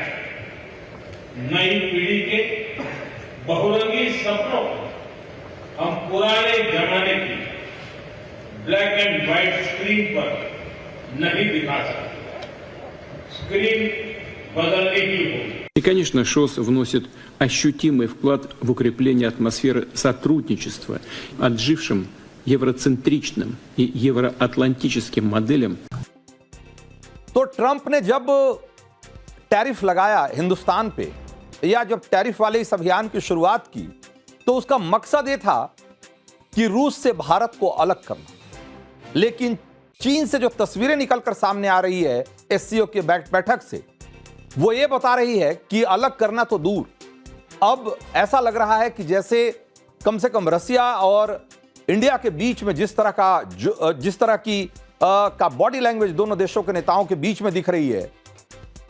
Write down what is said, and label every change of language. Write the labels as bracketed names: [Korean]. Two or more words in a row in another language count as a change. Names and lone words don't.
[Hindi] नई पीढ़ी के बहुरंगी सपनों को हम पुराने जमाने की [English] black and white screen [Hindi] पर नहीं दिखा सकते। स्क्रीन बदलने की होगी। [Russian] И, конечно, ШОС вносит ощутимый вклад в укрепление атмосферы сотрудничества, отжившим евроцентричным и евроатлантическим моделям. [Hindi] तो ट्रंप ने जब टैरिफ लगाया हिंदुस्तान पे, या जब टैरिफ वाले इस अभियान की शुरुआत की, तो उसका मकसद ये था कि रूस से भारत को अलग करना। लेकिन चीन से जो तस्वीरें निकलकर सामने आ रही है एससीओ के बैठक से, वो ये बता रही है कि अलग करना तो दूर, अब ऐसा लग रहा है कि जैसे कम से कम रसिया और इंडिया के बीच में जिस तरह की का [English] body language [Hindi] दोनों देशों के नेताओं के बीच में दिख रही है,